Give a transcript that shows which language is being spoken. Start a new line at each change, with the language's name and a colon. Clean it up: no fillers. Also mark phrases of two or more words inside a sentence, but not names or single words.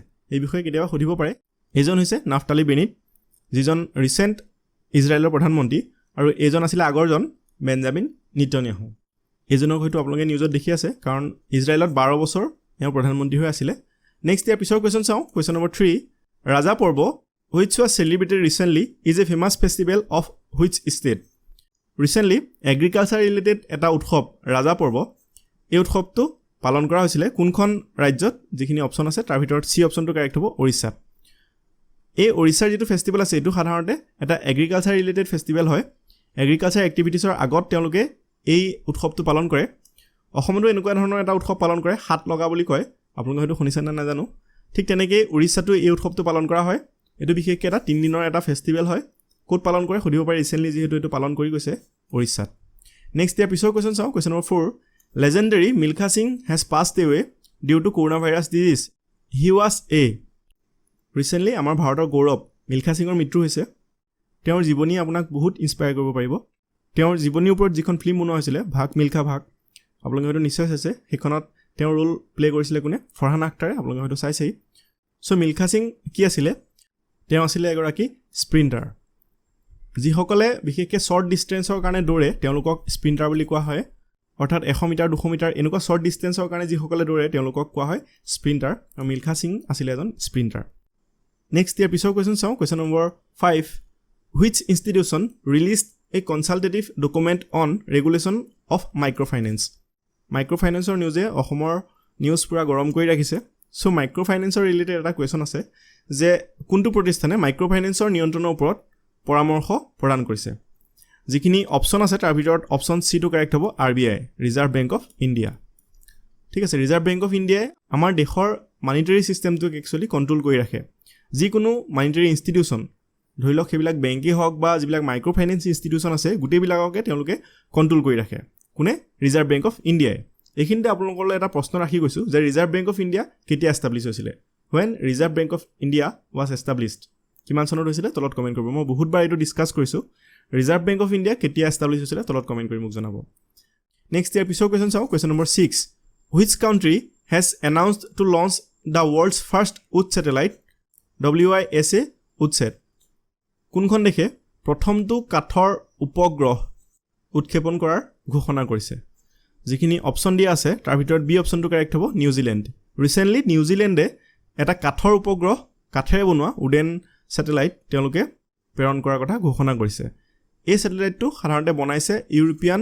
Assamese: এই বিষয়ে কেতিয়াবা সুধিব পাৰে এজন হৈছে নাফতালি বেনিট যিজন ৰিসেন্ট ইজৰাইলৰ প্ৰধানমন্ত্ৰী আৰু এজন আছিল আগৰজন বেঞ্জামিন নেতানিয়াহু এজনক হয়তো আপোনালোকে নিউজত দেখি আছে কাৰণ ইজৰাইলত 12 বছৰ এওঁ প্ৰধানমন্ত্ৰী হৈ আছিল নেক্সট ইয়াৰ পিছৰ কোৱেশ্চন চাওঁ কোৱেশ্চন নম্বৰ 3 ৰাজা পৰ্ব
English: which was celebrated recently is a famous festival of which state recently agriculture related
Assamese: এটা উৎসৱ ৰাজা পৰ্ব এই উৎসৱটো পালন কৰা হৈছিল কোনখন ৰাজ্যত যিখিনি অপচন আছে তাৰ ভিতৰত সি অপচনটো কাৰেক্ট হ'ব ওড়িশাত এই ওড়িশাৰ যেটো ফেষ্টিভেল আছে এটো সাধাৰণতে এটা
English: agriculture related festival
Assamese: হয়
English: agriculture activitiesৰ
Assamese: আগত তেওঁলোকে এই উৎসৱটো পালন কৰে অসমতো এনেকুৱা ধৰণৰ এটা উৎসৱ পালন কৰে হাত লগা বুলি কয় আপোনালোকে হয়তো শুনিছেন না নাজানো ঠিক তেনেকৈ ওড়িশাতো এই উৎসৱটো পালন কৰা হয় এটো বিশেষকৈ এটা 3 দিনৰ এটা ফেষ্টিভেল হয় কোট পালন কৰে সুধিব পাৰে ৰিসেন্টলি যেহেতু এটো পালন কৰি গৈছে ওড়িশাত নেক্সট ইয়াৰ পিছৰ কোৱেশ্চন চাওঁ কোৱেশ্চন নম্বৰ 4
English: legendary Milkha Singh has passed away due to coronavirus disease he was a recently
Assamese: আমাৰ ভাৰতৰ গৌৰৱ মিলখা সিংৰ মৃত্যু হৈছে তেওঁৰ জীৱনী আপোনাক বহুত ইনস্পায়াৰ কৰিব পাৰিব তেওঁৰ জীৱনীৰ ওপৰত যিখন ফিল্ম বনোৱা হৈছিল ভাগ মিলখা ভাগ আপোনালোকে হয়তো নিশ্চয় চাইছে সেইখনত তেওঁৰ
English: role play
Assamese: কৰিছিল কোনে ফৰহান আখতাৰে আপোনালোকে হয়তো চাইছেই সো মিলখা সিং কি আছিল তেওঁ আছিল এগৰাকী স্প্ৰিন্টাৰ যিসকলে বিশেষকৈ
English: short distanceৰ
Assamese: কাৰণে দৌৰে তেওঁলোকক স্প্ৰিন্টাৰ বুলি কোৱা হয় অৰ্থাৎ 100 মিটাৰ 200 মিটাৰ এনেকুৱা
English: short distanceৰ
Assamese: কাৰণে যিসকলে দৌৰে তেওঁলোকক কোৱা হয় স্প্ৰিন্টাৰ আৰু মিলখা সিং আছিল এজন স্প্ৰিন্টাৰ নেক্সট ইয়াৰ পিছৰ কোৱেশ্চন চাওঁ কোৱেশ্চন নম্বৰ 5
English: which institution released a consultative document on regulation of
Assamese: microfinanceৰ নিউজে অসমৰ নিউজ পুৰা গৰম কৰি ৰাখিছে সো
English: microfinanceৰ related
Assamese: এটা কোৱেশ্চন আছে যে কোনটো প্ৰতিষ্ঠানে মাইক্ৰোফাইনেন্সৰ নিয়ন্ত্ৰণৰ ওপৰত পৰামৰ্শ প্ৰদান কৰিছে যিখিনি অপচন আছে তাৰ ভিতৰত অপচন সি টো কাৰেক্ট হ'ব RBI ৰিজাৰ্ভ বেংক অফ ইণ্ডিয়া ঠিক আছে ৰিজাৰ্ভ বেংক অফ ইণ্ডিয়াই আমাৰ দেশৰ
English: monetary systemটোক actually control
Assamese: কৰি ৰাখে যিকোনো
English: monetary institution
Assamese: ধৰি লওক সেইবিলাক বেংকেই হওক বা যিবিলাক
English: microfinance institution
Assamese: আছে গোটেইবিলাককে তেওঁলোকে কন্ট্ৰোল কৰি ৰাখে কোনে ৰিজাৰ্ভ বেংক অফ ইণ্ডিয়াই এইখিনিতে আপোনালোকলৈ এটা প্ৰশ্ন ৰাখি গৈছো যে ৰিজাৰ্ভ বেংক অফ ইণ্ডিয়া কেতিয়া এষ্টাব্লিছ হৈছিল
English: when Reserve Bank of India was established
Assamese: কিমান চনত হৈছিল তলত কমেন্ট কৰিব মই বহুতবাৰ এইটো ডিসকাস কৰিছো ৰিজাৰ্ভ বেংক অফ ইণ্ডিয়া কেতিয়া এষ্টাব্লিছ হৈছিল তলত কমেন্ট কৰি মোক জনাব নেক্সট ইয়াৰ পিছৰ কোৱেশ্চন চাওঁ কোৱেশ্চন নম্বৰ 6
English: which country has announced to launch the world's first wood satellite
Assamese: WISA উৎসেট কোনখন দেশে প্ৰথমটো কাঠৰ উপগ্ৰহ উৎক্ষেপণ কৰাৰ ঘোষণা কৰিছে যিখিনি অপচন দিয়া আছে তাৰ ভিতৰত বি অপচনটো কাৰেক্ট হ'ব নিউজিলেণ্ড ৰিসেন্টলি নিউজিলেণ্ডে এটা কাঠৰ উপগ্ৰহ কাঠেৰে বনোৱা
English: wooden satellite
Assamese: তেওঁলোকে প্ৰেৰণ কৰাৰ কথা ঘোষণা কৰিছে এই স্যাটেলাইটটো সাধাৰণতে বনাইছে ইউৰোপিয়ান